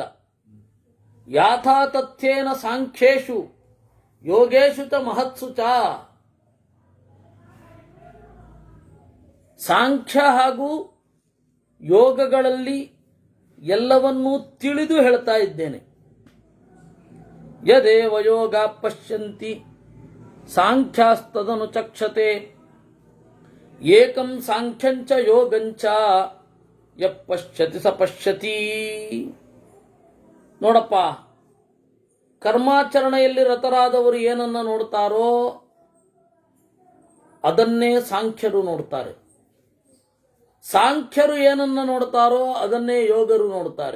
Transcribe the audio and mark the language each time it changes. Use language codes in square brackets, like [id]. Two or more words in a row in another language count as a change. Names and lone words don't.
[sa] ಯಾಥಾ ತಥ್ಯೇನ ಸಾಂಖ್ಯೇಶು ಯೋಗೇಶು ಚ ಮಹತ್ಸು ಚ. [kn] ಸಾಂಖ್ಯ ಹಾಗೂ ಯೋಗಗಳಲ್ಲಿ ಎಲ್ಲವನ್ನೂ ತಿಳಿದು ಹೇಳ್ತಾ ಇದ್ದೇನೆ. [sa] ಯದೇವ ಯೋಗ ಪಶ್ಯಂತಿ ಸಾಂಖ್ಯಾಸ್ತದನು ಚಕ್ಷತೆ ಏಕಂ ಸಾಂಖ್ಯಂಚ ಯೋಗಂಚ ಯ ಪಶ್ಯತಿ ಸ ಪಶ್ಯತಿ. [kn] ನೋಡಪ್ಪ, ಕರ್ಮಾಚರಣೆಯಲ್ಲಿ ರತರಾದವರು ಏನನ್ನ ನೋಡ್ತಾರೋ ಅದನ್ನೇ ಸಾಂಖ್ಯರು ನೋಡ್ತಾರೆ. ಸಾಂಖ್ಯರು ಏನನ್ನ ನೋಡ್ತಾರೋ ಅದನ್ನೇ ಯೋಗರು ನೋಡ್ತಾರೆ.